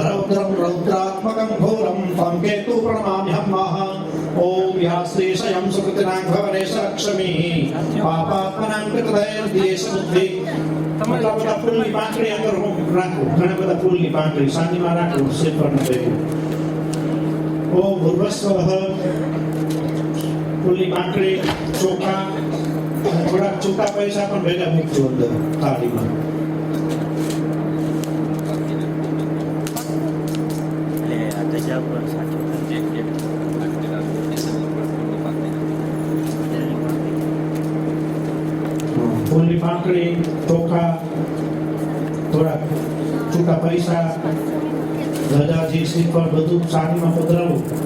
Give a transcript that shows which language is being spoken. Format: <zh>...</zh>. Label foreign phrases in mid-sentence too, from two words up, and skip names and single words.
<sa>रौद्रं रौद्रात्मकं घोरं तं केतु प्रणमाम्यहं महः ॐ या श्रीशयं सुकृतिनां भवनेश लक्ष्मी पापात्मनां कृतदयं देशबुद्धि मतलब</sa> <gu>બધા ફૂલની પાંખડી અંદર હું રાખું ઘણા બધા ફૂલની પાંખડી સાંજમાં રાખું સેપર ભેગું</gu> <sa>ઓમ ભૂર્ભસ્વઃ</sa> <gu>ફૂલની પાંખડી ચોખા થોડા છૂટા પૈસા પણ ભેગા મૂકજો અંદર થાળીમાં ફૂલની પાંખડી ચોખા થોડા છૂટા પૈસા ગજાજી શ્રીફળ બધું સાડીમાં પધરાવું</gu>